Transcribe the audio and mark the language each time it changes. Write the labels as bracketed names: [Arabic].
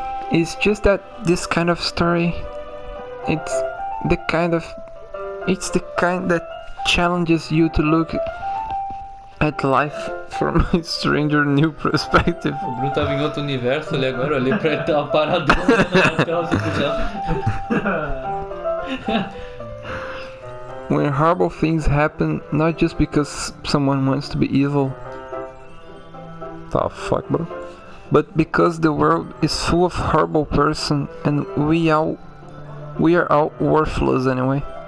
[English] It's just that this kind of story, it's the kind that challenges you to look at life from a stranger new perspective. [Portuguese] O Bruno tava em outro universo ali agora, eu olhei pra ele, tava paradão na calça do chão. [English] When horrible things happen, not just because someone wants to be evil. The fuck, bro? But because the world is full of horrible person and we are all worthless anyway.